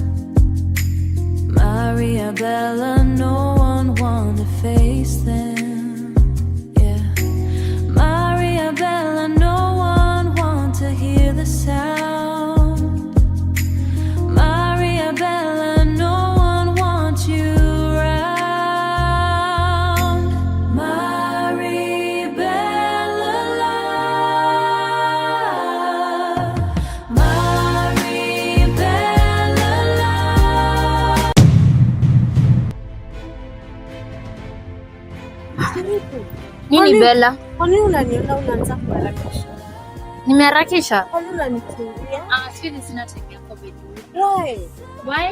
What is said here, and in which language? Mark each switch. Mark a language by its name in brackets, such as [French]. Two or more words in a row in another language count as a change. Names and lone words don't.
[English] Maria Bella, no one want to face them. Yeah. Maria Bella, no one want to hear the sound. Maria Bella, no one want you round. Maria Bella love. Maria Bella love. [Swahili] Nini Bella? Kwa nini unaniona unaanza kuharakisha? Nimeharakisha? Kwa nini unanikimbia? Siwezi, sina time yako baby. [English] Why?